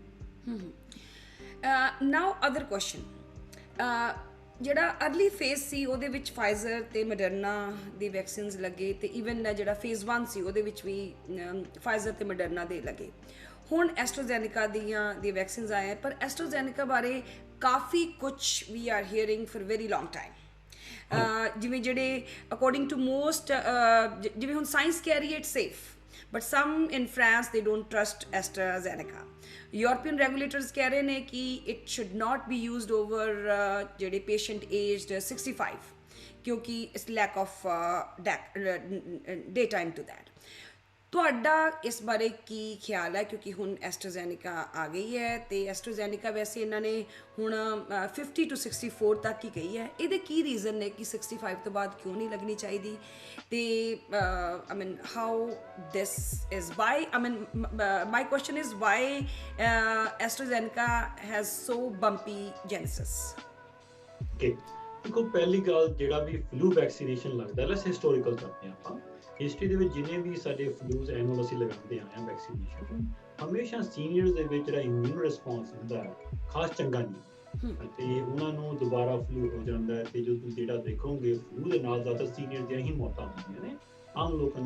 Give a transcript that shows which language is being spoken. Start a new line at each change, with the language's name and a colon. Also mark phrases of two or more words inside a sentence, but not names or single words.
English: Now other question
Punjabi: ਜਿਹੜਾ
English: early phase
Punjabi: ਸੀ ਉਹਦੇ ਵਿੱਚ ਫਾਈਜ਼ਰ ਤੇ ਮੋਡਰਨਾ ਦੀ ਵੈਕਸੀਨਸ ਲੱਗੇ ਤੇ ਈਵਨ ਜਿਹੜਾ ਫੇਜ਼ 1 ਸੀ ਉਹਦੇ ਵਿੱਚ ਵੀ ਫਾਈਜ਼ਰ ਤੇ ਮੋਡਰਨਾ ਦੇ ਲੱਗੇ ਹੁਣ ਐਸਟਰਾਜ਼ੈਨੇਕਾ ਦੀ ਵੈਕਸੀਨਸ ਆਏ ਪਰ ਐਸਟਰਾਜ਼ੈਨੇਕਾ ਬਾਰੇ ਕਾਫੀ ਕੁਝ
English: we are hearing for very long time
Punjabi: ਜਿਵੇਂ ਜਿਹੜੇ
English: according to most
Punjabi: ਜਿਵੇਂ ਹੁਣ ਸਾਇੰਸ ਕਹਿ ਰਹੀ ਹੈ
English: It's safe but some in France they don't trust AstraZeneca. European regulators
Punjabi: ਕਹਿ ਰਹੇ ਨੇ ਕਿ
English: it should not be used over ਜਿਹੜੇ patient aged 65 ਕਿਉਂਕਿ it's lack of daytime to that.
Punjabi: ਤੁਹਾਡਾ ਇਸ ਬਾਰੇ ਕੀ ਖਿਆਲ ਹੈ ਕਿਉਂਕਿ ਹੁਣ ਐਸਟਰਾਜ਼ੈਨੇਕਾ ਆ ਗਈ ਹੈ ਤੇ ਐਸਟਰਾਜ਼ੈਨੇਕਾ ਵੈਸੇ ਇਹਨਾਂ ਨੇ ਹੁਣ 50 to 64 ਤੱਕ ਹੀ ਗਈ ਹੈ ਇਹਦੇ ਕੀ ਰੀਜ਼ਨ ਨੇ ਕਿ 65 ਤੋਂ ਬਾਅਦ ਕਿਉਂ ਨਹੀਂ ਲੱਗਣੀ ਚਾਹੀਦੀ ਤੇ
English: I mean how this is why I mean my question is why AstraZeneca has so bumpy genesis
Punjabi: okay ਦੇਖੋ ਪਹਿਲੀ ਗੱਲ ਜਿਹੜਾ ਵੀ
English: flu vaccination
Punjabi: ਲੱਗਦਾ
English: let's historical
Punjabi: ਕਰਦੇ ਹਾਂ ਆਪਾਂ ਹਿਸਟਰੀ ਦੇ ਵਿੱਚ ਜਿੰਨੇ ਵੀ ਸਾਡੇ
English: flus annual
Punjabi: ਅਸੀਂ ਲਗਾਉਂਦੇ ਆਏ ਹਾਂ ਵੈਕਸੀਨੇਸ਼ਨ ਹਮੇਸ਼ਾ ਸੀਨੀਅਰਸ ਦੇ ਵਿੱਚ ਜਿਹੜਾ
English: immune response
Punjabi: ਹੁੰਦਾ ਹੈ ਖਾਸ ਚੰਗਾ ਨਹੀਂ ਤੇ ਉਹਨਾਂ ਨੂੰ ਦੁਬਾਰਾ ਫਲੂ ਹੋ ਜਾਂਦਾ ਹੈ ਤੇ ਜੋ ਤੁਸੀਂ ਜਿਹੜਾ ਦੇਖੋਗੇ ਫਲੂ ਦੇ ਨਾਲ ਜ਼ਿਆਦਾ ਸੀਨੀਅਰ ਦੀਆਂ ਹੀ ਮੌਤਾਂ ਹੁੰਦੀਆਂ ਨੇ ਆਮ ਲੋਕਾਂ